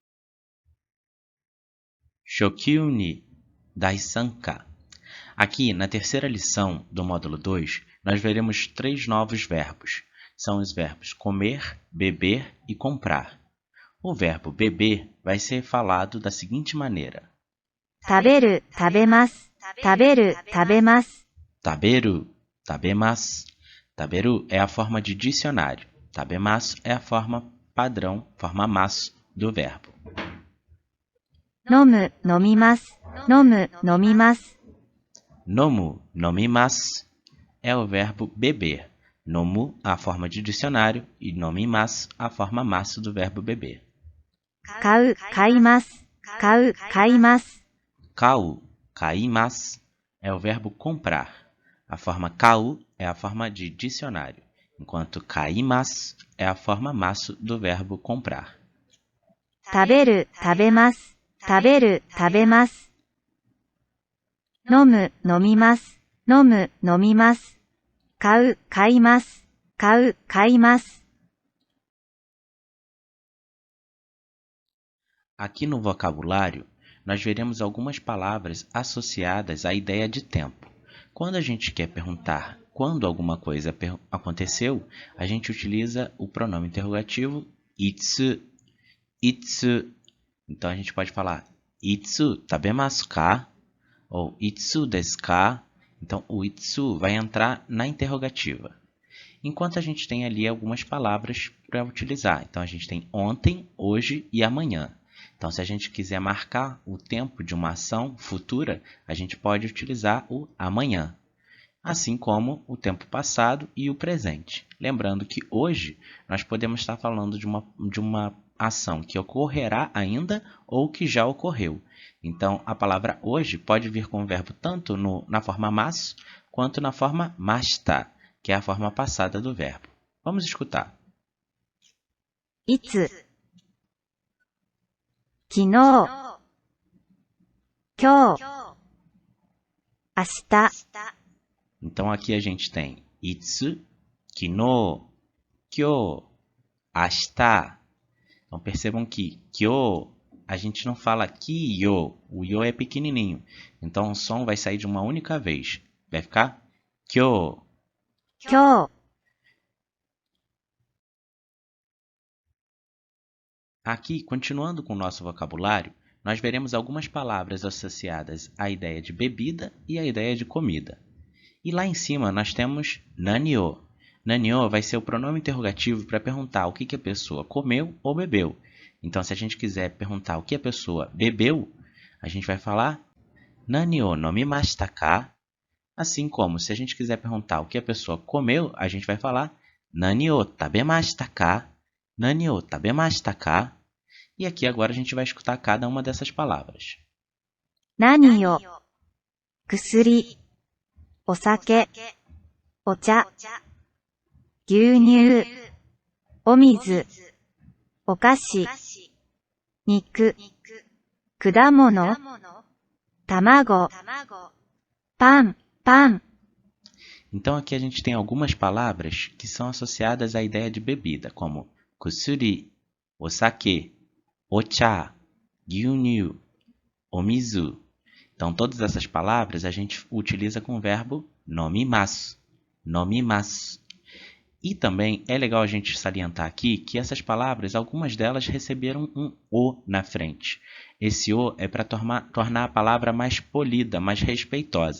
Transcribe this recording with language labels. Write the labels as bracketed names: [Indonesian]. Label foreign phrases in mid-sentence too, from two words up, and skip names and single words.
[Japanese] 初級二第三課. [Portuguese] Aqui, na terceira lição do módulo 2, nós veremos 3 novos verbos. São os verbos comer, beber e comprar. O verbo beber vai ser falado da seguinte maneira. [Japanese] 食べる、食べます。食べる、食べます。食べる、食べます. [Portuguese] Taberu é a forma de dicionário. Tabemasu é a forma padrão, forma masu do verbo. [Japanese] 飲む、飲みます。飲む、飲みます。飲む、飲みます [Portuguese] é o verbo beber. Nomu, a forma de dicionário, e nomimasu, a forma masu do verbo beber. [Japanese] 買う、買います。買う、買います。買う、買います, [Portuguese] é o verbo comprar. A forma kau é a forma de dicionário, enquanto kaimasu é a forma masu do verbo comprar. [Japanese] 食べる、食べます。食べる、食べます。飲む、飲みます。飲む、飲みます。買う、買います。買う、買います。 [Portuguese] Aqui no vocabulário, nós veremos algumas palavras associadas à ideia de tempo. Quando a gente quer perguntar quando alguma coisa aconteceu, a gente utiliza o pronome interrogativo itsu. Itsu. Então a gente pode falar [Japanese] いつ食べますか? [Portuguese] Ou [Japanese] いつですか? [Portuguese] Então o itsu vai entrar na interrogativa. Enquanto a gente tem ali algumas palavras para utilizar. Então a gente tem ontem, hoje e amanhã. Então, se a gente quiser marcar o tempo de uma ação futura, a gente pode utilizar o amanhã, assim como o tempo passado e o presente. Lembrando que hoje nós podemos estar falando de uma ação que ocorrerá ainda ou que já ocorreu. Então, a palavra hoje pode vir com o verbo tanto na forma masu quanto na forma mashita, que é a forma passada do verbo. Vamos escutar. [Japanese] いつ、昨日、今日、明日。 [Portuguese] Então, aqui a gente tem [Japanese] いつ、昨日、今日、明日. [Portuguese] Então, percebam que kyo, a gente não fala kiyo, o yo é pequenininho. Então, o som vai sair de uma única vez. Vai ficar kyo. [Japanese] 今日、 [Portuguese] Aqui, continuando com o nosso vocabulário, nós veremos algumas palavras associadas à ideia de bebida e à ideia de comida. E lá em cima nós temos nanio. Nanio vai ser o pronome interrogativo para perguntar o que a pessoa comeu ou bebeu. Então, se a gente quiser perguntar o que a pessoa bebeu, a gente vai falar [Japanese] 何を飲みましたか? [Portuguese] Assim como, se a gente quiser perguntar o que a pessoa comeu, a gente vai falar [Japanese] 何を食べましたか? 何を食べましたか? [Portuguese] E aqui agora a gente vai escutar cada uma dessas palavras. [Japanese] 何を、薬、お酒、お茶、牛乳、お水、お菓子、肉、果物、卵、パン、パン。 [Portuguese] Então aqui a gente tem algumas palavras que são associadas à ideia de bebida, como [Japanese] 薬、お酒、お茶、牛乳、お水. [Portuguese] Então todas essas palavras a gente utiliza com o verbo nomimasu. Nomimasu. E também é legal a gente salientar aqui que essas palavras, algumas delas receberam um O na frente. Esse O é para tornar a palavra mais polida, mais respeitosa.